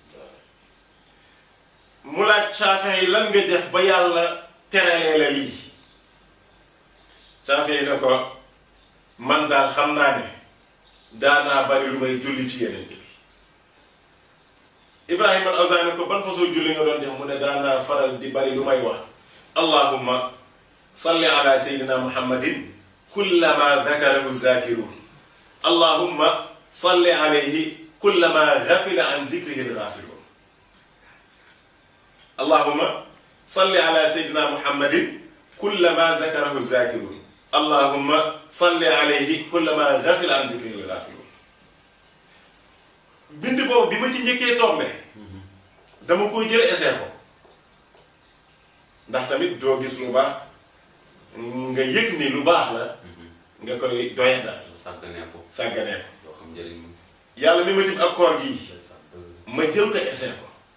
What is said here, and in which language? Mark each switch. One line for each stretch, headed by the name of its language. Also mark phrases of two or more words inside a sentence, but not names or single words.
Wolof: mu laaj Chafi'i yi lan nga def ba yàlla teralee la lii Chafi'i yi ne ko man daal xam naa ne daanaa bari lu may julli ci yeneen bi Ibrahima al-Awzaa'i ne ko ban façon julli nga doon def mu ne daanaa faral di bari lu may wax
Arabic: اللهم صل على سيدنا محمد كلما ذكره ذاكرون اللهم صل عليه كلما غفل عن ذكره الغافلون اللهم صل على سيدنا محمد كلما ذكره ذاكرون اللهم صل عليه كلما غفل عن ذكره الغافلون
Wolof: bind boobu bi ma ci njëkkee tombe dama koy jël essayé ko ndax tamit doo gis lu baax nga yëg ni lu baax la nga koy doyadal sàgganee ko yàlla mi ma tim ak koor gi ma jël ko essayé ko